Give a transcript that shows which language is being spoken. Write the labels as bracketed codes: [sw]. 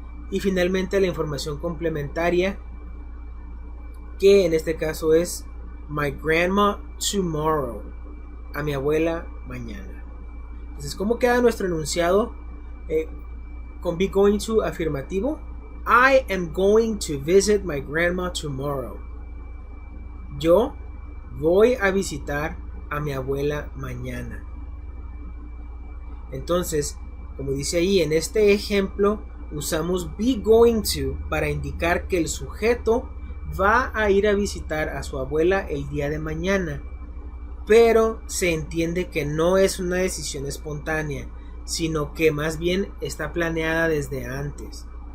[es] Y finalmente la información complementaria, que en este caso es [en] my grandma tomorrow, [es] a mi abuela mañana. Entonces, ¿cómo queda nuestro enunciado con be going to afirmativo? [en] I am going to visit my grandma tomorrow. [es] Yo voy a visitar a mi abuela mañana. Entonces, como dice ahí en este ejemplo, usamos be going to para indicar que el sujeto va a ir a visitar a su abuela el día de mañana, pero se entiende que no es una decisión espontánea, sino que más bien está planeada desde antes.